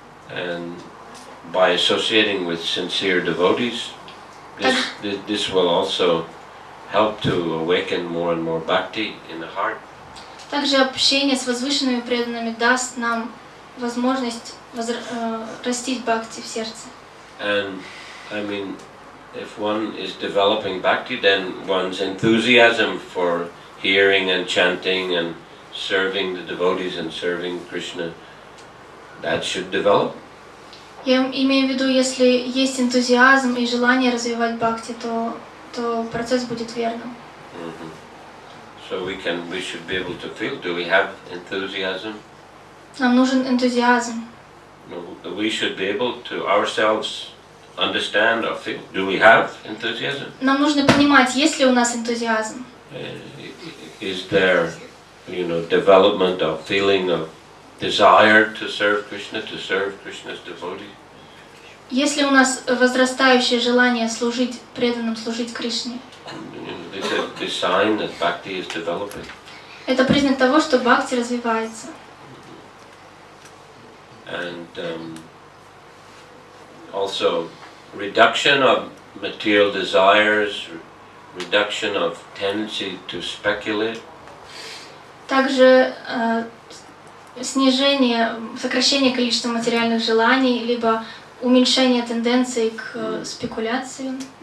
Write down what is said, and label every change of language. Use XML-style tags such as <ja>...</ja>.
<en>And by associating with sincere devotees, this will also help to awaken more and more bhakti in the heart.</en> <ru>Также общение с возвышенными преданными даст нам возможность растить бхакти в сердце.</ru> <en>And if one is developing bhakti, then one's enthusiasm for hearing and chanting and serving the devotees and serving Krishna, that should develop.</en> <ru>Я имею в виду, если есть энтузиазм и желание развивать бхакти, то процесс будет верным.</ru> <en>So we should be able to feel. Do we have enthusiasm?</en> <ru>Нам нужен энтузиазм.</ru> <en>We should be able to ourselves understand or feel. Do we have enthusiasm?</en> <ru>Нам нужно понимать, есть ли у нас энтузиазм.</ru> <en>Is there, development of feeling of desire to serve Krishna, to serve Krishna's devotees?</en> <ru>Есть ли у нас возрастающее желание служить преданным, служить Кришне?</ru> <en>This is the sign that bhakti is developing.</en> <ru>Это признак того, что бхакти развивается.</ru> <en>And also reduction of material desires, reduction of tendency to speculate.</en> <ru>Также сокращение количества материальных желаний, либо уменьшение тенденций к спекуляции.</ru>